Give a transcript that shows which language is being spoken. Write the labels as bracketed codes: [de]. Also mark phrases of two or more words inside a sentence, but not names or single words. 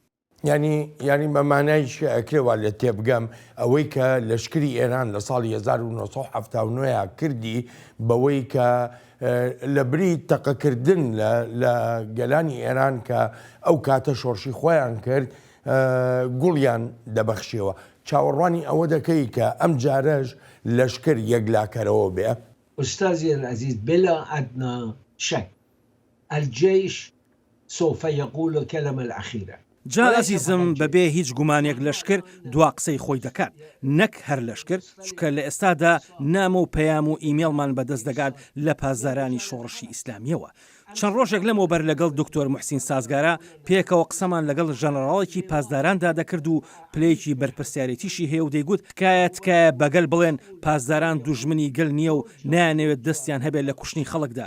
[ckb] ینی بەمانایش ئەکرێوە لە تێبگەم ئەوەی کە لەشکری ئێران لە ساڵی 1970 کردی بەوەی کە لە بری تەقەکردن لە گەلانی ئێران کە ئەو کاتە شۆڕشی خۆیان کرد گوڵیان دەبەخشیەوە. چاوەڕوانی ئەوە دەکەی کە ئەم جارەش لەشکر یەکلاکەرەوە بێ؟ [ar] أستاذي العزيز بلا أدنى شك الجيش سوف يقول الكلمة الأخيرة. [ckb] جا ئەزیزم بەبێ هیچ گومانێک لەشکر دوا قسەی خۆی دەکات، نەک هەر لەشکر، چکە لە ئێستادا نامە و پەیام و ئیمێڵمان بەدەست دەگات لە پازدارانی شۆڕشی ئیسلامیەوە. چەند ڕۆژێک لەمەوبەر لەگەڵ دکتۆر موحسین سازگارە پێکەوە قسەمان لەگەڵ ژەنەڕاڵێکی پازداراندا دەکرد و پلەیەکی بەرپرسیارەتیشی هەیە و دەیگوت تکایە بەگەل بڵێن پازداران دوژمنی گەل نییە و نایانەوێت دەستیان هەبێت لە کوشتنی خەڵکدا.